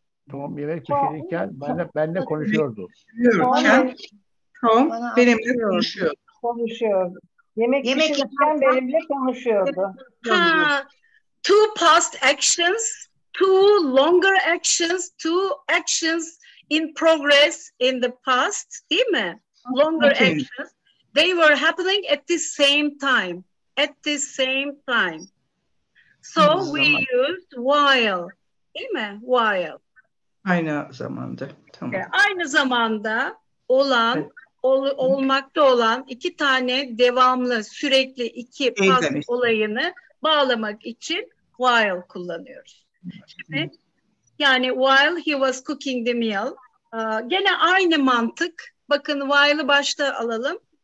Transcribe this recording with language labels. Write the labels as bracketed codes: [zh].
[tr] Tom yemek pişirirken benimle konuşuyordu. Tom benimle konuşuyordu. Yemek pişirirken benimle konuşuyordu. [en] Two past actions, two longer actions, two actions in progress in the past, [tr] değil mi? [en] Longer actions. They were happening at the same time. At the same time. So we used while. [tr] Değil mi? [en] While. [tr] Aynı zamanda. Tamam. Aynı zamanda olan, olmakta olan iki tane devamlı, sürekli iki past olayını bağlamak için while kullanıyoruz. Şimdi, yani [en] while he was cooking the meal. [tr] Gene aynı mantık. Bakın while'ı başta alalım.